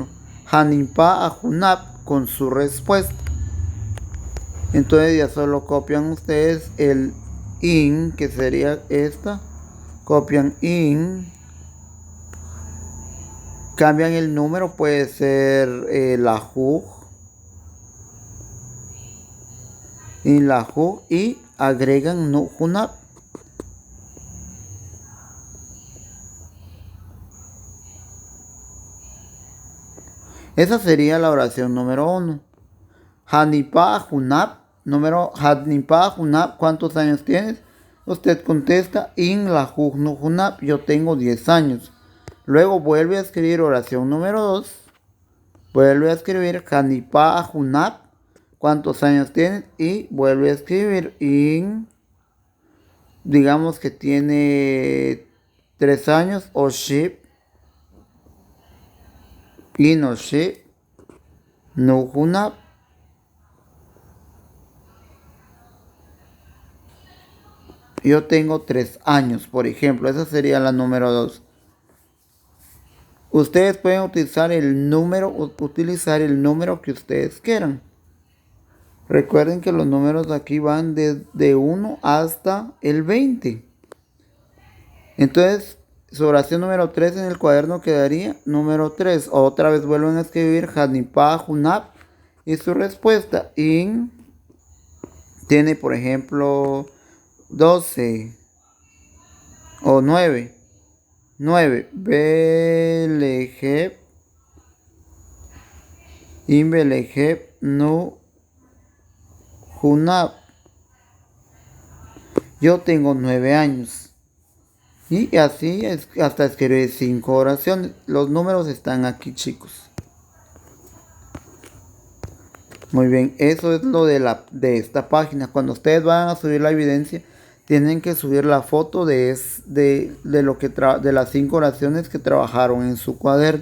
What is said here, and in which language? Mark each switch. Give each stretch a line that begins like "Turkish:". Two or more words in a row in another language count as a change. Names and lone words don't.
Kʼicheʼ: Hanimpa Ahunap
Spanish: con su respuesta. Entonces ya solo copian ustedes el in, que sería esta. Copian in. Cambian el número, puede ser la Jug.
Kʼicheʼ: in lahu y agregan nu hunab.
Spanish: Esa sería la oración número 1.
Kʼicheʼ: Hanipa hunab. Número Hanipa hunab.
Spanish: ¿Cuántos años tienes? Usted contesta
Kʼicheʼ: in lahu nu hunab.
Spanish: Yo tengo 10 años. Luego vuelve a escribir oración número 2. Vuelve a escribir
Kʼicheʼ: Hanipa hunab.
Spanish: ¿Cuántos años tienes? Y vuelve a escribir in. Digamos que tiene 3 años.
Kʼicheʼ: Oship. In oship. Nu hunab.
Spanish: Yo tengo 3 años, por ejemplo. Esa sería la número 2. Ustedes pueden utilizar el número que ustedes quieran. Recuerden que los números aquí van de 1 hasta el 20. Entonces, su oración número 3 en el cuaderno quedaría número 3. Otra vez vuelven a escribir
Kʼicheʼ: Hanipa hunab.
Spanish: Y su respuesta in tiene, por ejemplo, 12 o 9. 9.
Kʼicheʼ: Belejeb. In belejeb nu hunab.
Spanish: Yo tengo 9 años. Y así hasta escribir 5 oraciones. Los números están aquí, chicos. Muy bien, eso es lo de esta página. Cuando ustedes van a subir la evidencia, tienen que subir la foto de las 5 oraciones que trabajaron en su cuaderno.